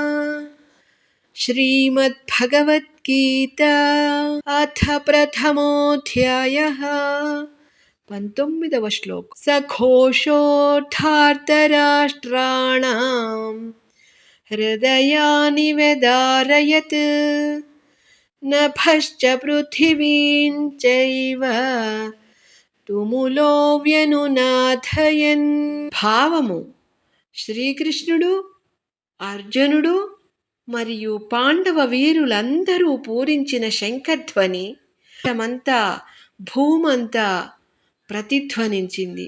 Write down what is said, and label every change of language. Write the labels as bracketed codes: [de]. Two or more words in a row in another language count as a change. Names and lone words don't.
[sa] श्रीमद्भगवद्गीता अथ प्रथमोऽध्यायः 19వ శ్లోకం। सघोषोऽर्थार्तराष्ट्राणां हृदयानि व्यदारयत् नभश्च पृथिवीं चैव తుములో వ్యనునాథయన్। [te] భావము: శ్రీకృష్ణుడు, అర్జునుడు మరియు పాండవ వీరులందరూ పూరించిన శంఖధ్వని మంతా భూమంతా ప్రతిధ్వనించింది.